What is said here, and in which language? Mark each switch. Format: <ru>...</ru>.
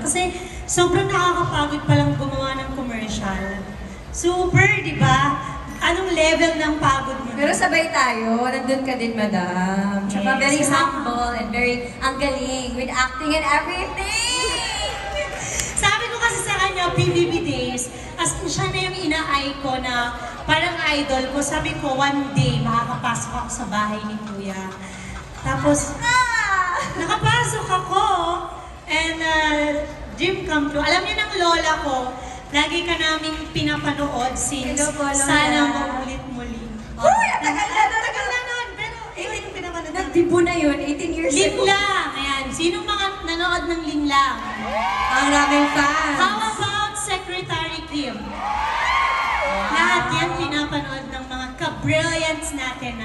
<tl>Kasi sobrang nakakapagod palang gumawa ng commercial. Super, di ba? Anong level ng pagod mo? Pero sabay tayo, nandun ka din, Madam. Tsaka</tl> <en>Yes. very humble and very,</en> <tl>ang galing,</tl> <en>with acting and everything!</en> <tl>Sabi ko kasi sa kanya, PBB days, as in siya na yung ina-eye ko na parang idol ko. Sabi ko, one day, makakapasok ako sa bahay ni Kuya. Tapos, nakapasok ako,</tl> <en>and dream come true.</en> <tl>Alam niyo ng lola ko, lagi ka naming pinapanood since Hello po, Lola. sana maulit muli. Uy, ang tagal na nun! Tagal na nun, pero ikaw yung pinapanood. Nagdibo na yun, 18 years ago. Linlang! Ayan, sinong mga nanood ng Linlang? Ang raming fans.</tl> <en>How about Secretary Kim?</en> <tl>Lahat yan pinapanood ng mga ka-brilliance natin.</tl>